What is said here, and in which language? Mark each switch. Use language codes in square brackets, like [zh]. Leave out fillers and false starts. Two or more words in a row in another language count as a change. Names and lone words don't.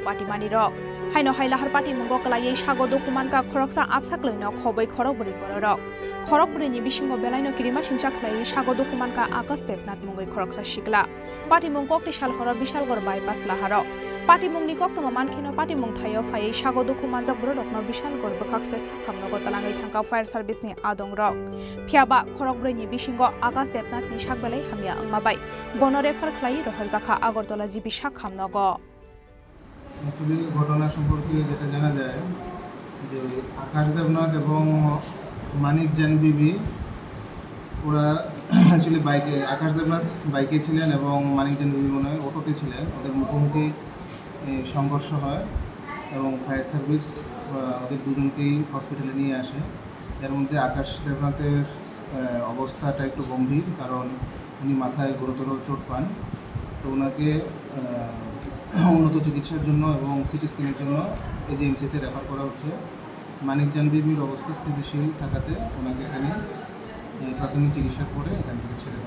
[trp] Party Maniro Haino Hailahar Party Mungo Kalai Shago Dokumanka Khoroksa Apsaklino Khobai Khorokbri Borok Khorokbri ni Bishingo Belaino Kirima Singsa Kalai Shago Dokumanka Akas Depnat Mungai Khoroksa Shikla Party Mungok Tishal Horo Bishal Gor Bypass Laharo Party Mungni Koktama Mankhino Party Mung Thayo Phai Shago Dokumanjak Brodokno Bishal Gor Bakhakse Sakhamnago Talangai Thangka [en] Fire Service [trp] ni Adong Rok Phiaba Khorokbri ni Bishingo Akas Depnat ni Shakbalai Hamya Angmabai Bonore Farklai Roharjakha Agartala Jibi Sakhamnago [bn] অ্যাকচুয়ালি ঘটনা সম্পর্কে যেটা জানা যায় যে আকাশ দেবনাথ এবং মানিক জান বিবি ওরা অ্যাকচুয়ালি বাইকে আকাশ দেবনাথ বাইকে ছিলেন এবং মানিক জান বিবি মনে হয় অটোতে ছিলেন ওদের মুখোমুখি সংঘর্ষ হয় এবং [en] fire service [bn] ওদের দুজনকেই হসপিটালে নিয়ে আসে এর মধ্যে আকাশ দেবনাথের অবস্থাটা একটু গম্ভীর কারণ উনি মাথায় গুরুতর চোট পান তো ওনাকে উন্নত চিকিৎসার জন্য এবং [en] CT scan [bn] জন্য এজিএমসিতে রেফার করা হচ্ছে মানিক জান বিবির অবস্থা স্থিতিশীল থাকাতে ওনাকে এখানে প্রাথমিক চিকিৎসা করে এখান থেকে ছেড়ে দেওয়া।